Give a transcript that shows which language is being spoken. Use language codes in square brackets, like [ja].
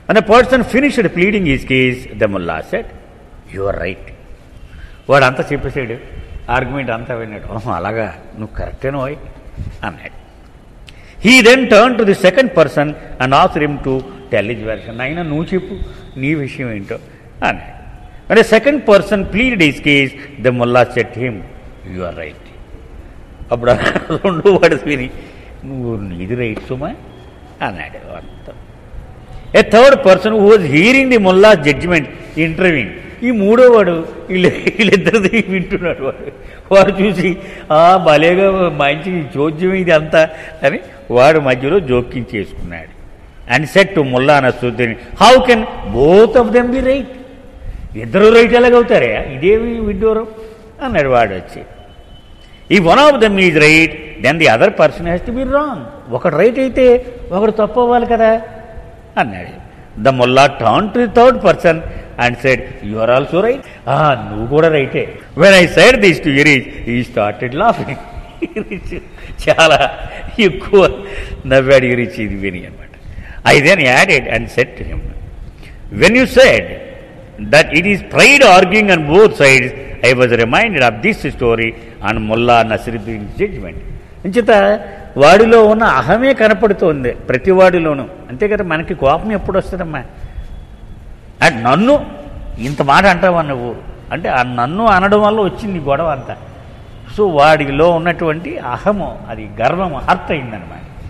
[en] And person finished pleading his case. The Mulla said you are right. [te] వాడు అంతా చెప్పేసాడు, argument అంతా విన్నాడు. అలాగా, నువ్వు కరెక్టేనో అన్నాడు. [en] He then turn to the second person and asked him to tell his version. [te] అయినా నువ్వు చెప్పు నీ విషయం ఏంటో అన్నాడు. [en] And a second person pleaded his case. The mullah said to him, you are right. [te] అప్పుడు రెండు వర్డ్స్ విని నువ్వు నీది రైట్ సుమా అన్నాడు. [en] A third person who was hearing the Mulla judgement interviewing. [te] ఈ మూడో వాడు వీళ్ళిద్దరిది వింటున్నాడు. వాడు చూసి భలేగా మంచి చోద్యం ఇది అంతా అని వాడు మధ్యలో జోక్యం చేసుకున్నాడు. [en] And said to Mulla Nasruddin, how can both of them be right? [te] ఇద్దరు రైట్ ఎలాగవుతారే, ఇదేమి విడ్డూరం అన్నాడు వాడు వచ్చి. [en] ఈ one of them is right then the other person has to be wrong. [te] ఒకడు రైట్ అయితే ఒకడు తప్పు అవ్వాలి కదా అన్నాడు. [en] The Mulla turn to the third person and said you are also right. [te] నువ్వు కూడా రైటే. [en] When I said this to Erich he started laughing. [te] చాలా ఎక్కువ నవ్వాడు ఇరిచ్ ఇది విని అనమాట. [en] I then added and said to him, when you said that it is pride arguing on both sides, I was reminded of this story on Mullah Nasiruddin's judgment. [te] అంచేత వాడిలో ఉన్న అహమే కనపడుతోంది ప్రతి వాడిలోనూ. అంతే కదా, మనకి కోపం ఎప్పుడు వస్తుందమ్మా, నన్ను ఇంత మాట అంటావా నువ్వు అంటే ఆ నన్ను అనడం వల్ల వచ్చింది గొడవ అంతా. సో వాడిలో ఉన్నటువంటి అహము, అది గర్వము హర్ట్ అయిందనమాట.